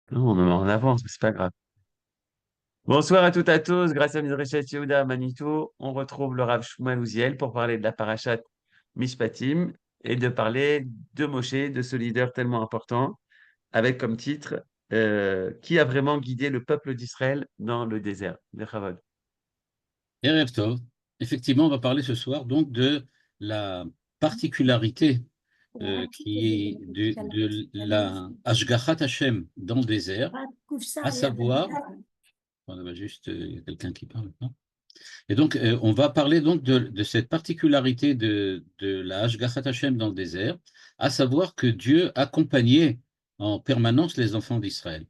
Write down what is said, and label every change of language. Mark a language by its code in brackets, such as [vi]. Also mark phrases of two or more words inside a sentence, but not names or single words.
[fr] Non, on est en avance, mais c'est pas grave. Bonsoir à toutes et à tous. Grâce à Midreshet Yehuda Manitou, on retrouve le Rav Shmuel Ouziel pour parler de la [he] פרשת משפטים [fr] et de parler de Moshe, de ce leader tellement important, avec comme titre Qui a vraiment guidé le peuple d'Israël dans le désert? [he] Bechavod. ערב טוב. [fr] Effectivement, on va parler ce soir donc de la particularité qui est de la [he] השגחת השם [fr] dans le désert, à savoir, on va juste, il y a quelqu'un qui parle, non. Et donc, on va parler donc de cette particularité de la [he] השגחת השם [fr] dans le désert, à savoir que Dieu accompagnait en permanence les enfants d'Israël.